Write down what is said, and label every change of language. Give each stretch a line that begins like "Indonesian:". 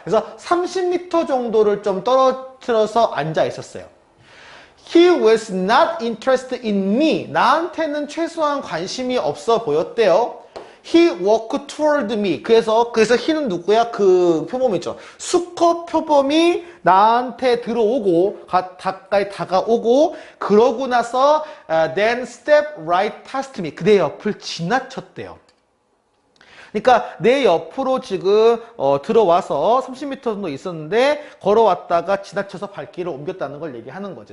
Korean: 그래서 30m 정도를 좀 떨어뜨려서 앉아 있었어요.
English: He was not interested in me.
Korean: 나한테는 최소한 관심이 없어 보였대요.
English: He walked toward me.
Korean: 그래서 he는 누구야? 그 표범이죠. 수컷 표범이 나한테 들어오고 가까이 다가오고 그러고 나서
English: then step right past me.
Korean: 그대 옆을 지나쳤대요. 그러니까 내 옆으로 지금 들어와서 30m 정도 있었는데 걸어왔다가 지나쳐서 발길을 옮겼다는 걸 얘기하는 거죠.